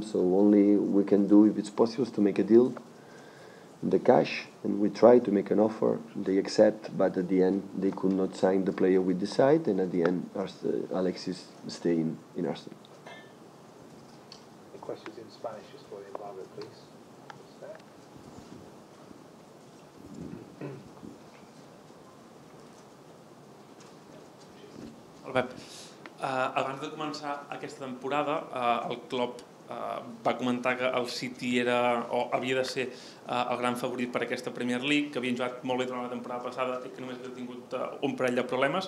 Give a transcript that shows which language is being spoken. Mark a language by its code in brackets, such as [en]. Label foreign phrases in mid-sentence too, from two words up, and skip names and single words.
[en] So only we can do, if it's possible, is to make a deal, the cash, and we try to make an offer. They accept, but at the end they could not sign the player we decide, and at the end Alexis stay in Arsenal. Any questions in Spanish just for the embargo, please? [ca] Pep, abans de començar aquesta temporada, el club va comentar que el City era o havia de ser el gran favorit per aquesta Premier League, que havien jugat molt bé durant la temporada passada i que només havia tingut un parell de problemes.